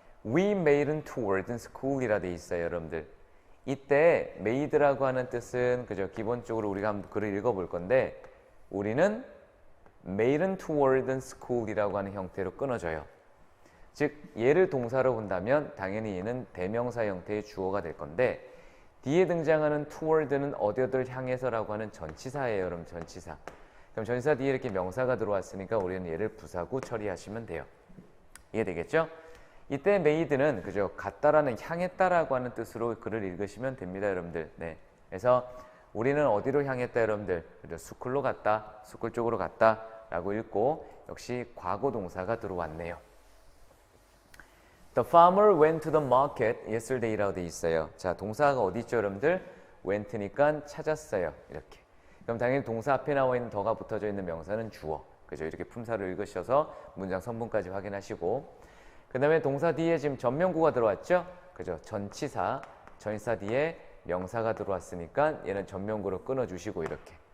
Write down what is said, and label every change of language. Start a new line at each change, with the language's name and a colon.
English: We made it toward school
Korean: 이라 돼 있어요, 여러분들. 이때 made라고 하는 뜻은 그죠? 기본적으로 우리가 한번 글을 읽어볼 건데 우리는
English: made it toward school
Korean: 이라고 하는 형태로 끊어져요. 즉 얘를 동사로 본다면 당연히 얘는 대명사 형태의 주어가 될 건데 뒤에 등장하는 toward는 어디어들 향해서라고 하는 전치사예요. 여러분 전치사. 그럼 전치사 뒤에 이렇게 명사가 들어왔으니까 우리는 얘를 부사구 처리하시면 돼요. 이해되겠죠? 이때 made는 그죠? 갔다라는 향했다라고 하는 뜻으로 글을 읽으시면 됩니다, 여러분들. 네. 그래서 우리는 어디로 향했다, 여러분들? 그죠? 스쿨로 갔다, 스쿨 쪽으로 갔다라고 읽고 역시 과거 동사가 들어왔네요.
English: The farmer went to the market yesterday
Korean: 라고 돼 있어요. 자, 동사가 어디 있죠, 여러분들? went니까 찾았어요. 이렇게. 그럼 당연히 동사 앞에 나와 있는 더가 붙어져 있는 명사는 주어. 그죠? 이렇게 품사를 읽으셔서 문장 선분까지 확인하시고 그 다음에 동사 뒤에 지금 전명구가 들어왔죠? 그죠? 전치사 뒤에 명사가 들어왔으니까 얘는 전명구로 끊어주시고 이렇게.